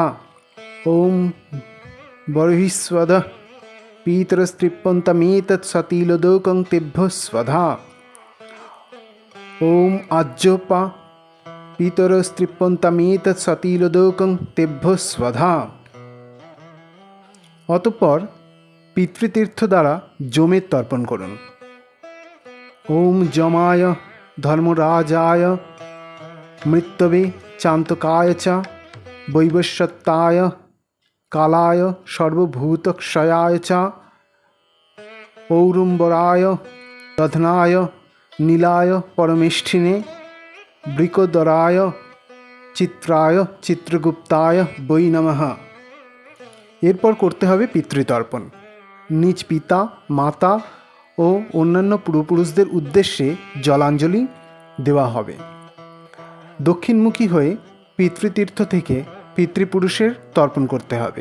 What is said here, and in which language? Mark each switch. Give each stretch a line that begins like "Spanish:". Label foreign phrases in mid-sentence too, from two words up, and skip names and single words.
Sanskrit: ওম বর্হিস্বদঃ পিতরস্ত্রিপ্যন্তামেতৎ সতিলোদকং তেভ্য স্বধা। ওম আজ্যোপা পিতরস্ত্রিপ্যন্তামেতৎ সতিলোদকং তেভ্য স্বধা।
Bangla: অতঃপর পিতৃতীর্থ দ্বারা যমের তর্পণ করুন।
Sanskrit: ওম যমায় ধর্মরাজায় মৃত্যবে চান্তকায় চ বৈবস্বত্তায় কালায় সর্বভূতক্ষয়ায় চ ঔরুম্বরায় দধনায় নীলায় পরমেষ্ঠিনে বৃকোদরায় চিত্রায় চিত্রগুপ্তায় বৈ নমঃ।
Bangla: এরপর করতে হবে পিতৃতর্পণ। নিজ পিতা মাতা ও অন্যান্য পূর্বপুরুষদের উদ্দেশ্যে জলাঞ্জলি দেওয়া হবে। দক্ষিণমুখী হয়ে পিতৃতীর্থ থেকে পিতৃপুরুষের তর্পণ করতে হবে।